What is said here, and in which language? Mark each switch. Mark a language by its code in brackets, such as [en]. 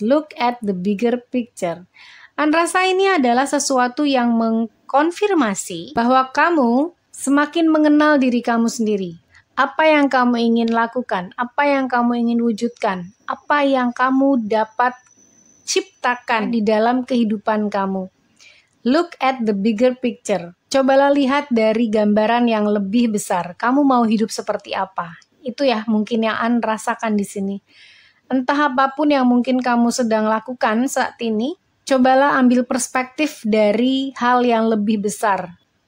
[en] Look at the bigger picture. [id] An rasa ini adalah sesuatu yang mengkonfirmasi bahwa kamu semakin mengenal diri kamu sendiri. Apa yang kamu ingin lakukan, apa yang kamu ingin wujudkan, apa yang kamu dapat ciptakan di dalam kehidupan kamu. [en] Look at the bigger picture. [id] Cobalah lihat dari gambaran yang lebih besar. Kamu mau hidup seperti apa? Itu ya mungkin yang An rasakan di sini. Entah apapun yang mungkin kamu sedang lakukan saat ini, cobalah ambil perspektif dari hal yang lebih besar.